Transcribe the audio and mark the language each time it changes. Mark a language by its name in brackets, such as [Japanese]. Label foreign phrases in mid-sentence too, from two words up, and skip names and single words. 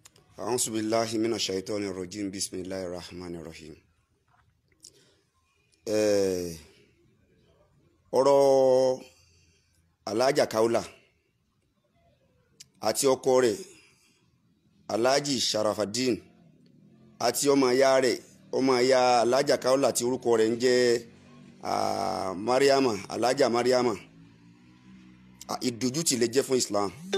[Arabic] أعوذ بالله من الشيطان الرجيم بسم الله الرحمن الرحيم. [Yoruba] ọ̀rọ̀ Alhaja Kaola àti ọkọ rẹ̀ Alhaji Sharafadeen àti ọmọ ìyá Alhaja Kaola tí orúkọ rẹ̀ ń jẹ́ Mariama, Alhaja Mariama, ìdójútì lè jẹ́ fún Islam.